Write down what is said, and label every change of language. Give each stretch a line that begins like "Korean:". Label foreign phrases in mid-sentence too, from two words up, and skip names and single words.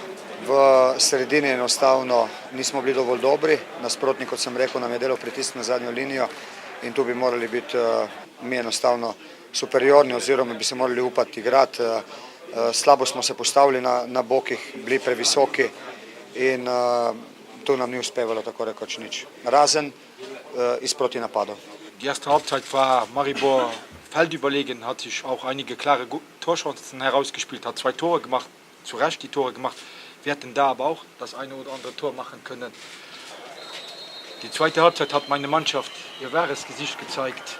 Slovenian: V sredini enostavno nismo bili dovolj dobri, nasprotnik, kot sem rekel, nam je delal pritisk na zadnjo linijo in tu bi morali biti mi enostavno superiorni oziroma bi se morali upati igrati. Slabo smo se postavili na bokih, bili previsoki in tu nam ni uspevalo tako rekoč nič, razen iz protinapadov.
German: Die erste Halbzeit war Maribor feldüberlegen, hat sich auch einige klare Torchancen herausgespielt, hat 2 Tore gemacht, zu Recht die Tore gemacht. Wir hätten da aber auch das eine oder andere Tor machen können. Die zweite Halbzeit hat meine Mannschaft ihr wahres Gesicht gezeigt.